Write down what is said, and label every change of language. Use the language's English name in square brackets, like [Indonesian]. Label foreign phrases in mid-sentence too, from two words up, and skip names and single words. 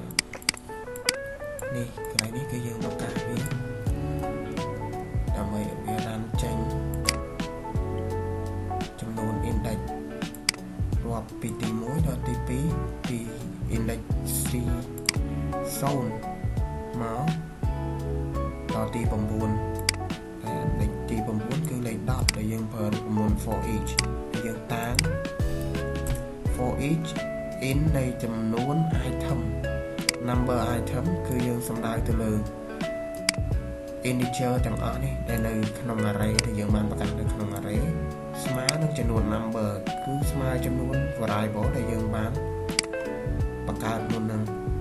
[Khmer] នេះកន្លែងនេះគឺយើងប្រកាសវាដើម្បីវារ៉ាន់ចេញចំនួន index រាប់ពីទី1ដល់ទី2ពី index 0មកដល់ទី9លេខទី9គឺលេខ10ដែលយើងប្រើរូបមន្ត [English] for each [Khmer] យើងតាំង [English] for each in [Khmer] នៃចំនួន [English] item number item [Khmer] គឺយើងសំដៅទៅលើ integer ទាំងអស់នេះដែលនៅក្នុង array ដែលយើងបានបង្កើតនៅក្នុង array ស្មើនឹងចំនួន number គឺស្មើចំនួន variable ដែលយើងបានបង្កើតមុននឹង